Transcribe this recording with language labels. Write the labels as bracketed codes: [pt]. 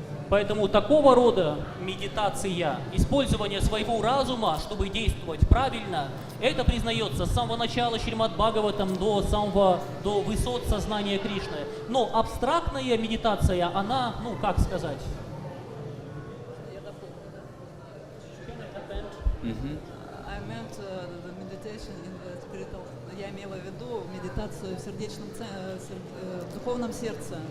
[ru] Поэтому такого рода медитация, использование своего разума, чтобы действовать правильно, это признается с самого начала Шримад Бхагаватам до высот сознания Кришны. Но абстрактная медитация, она, как сказать? [en] I meant the meditation in the spiritual. [ru] Я имела в виду медитацию в сердечном в духовном сердце.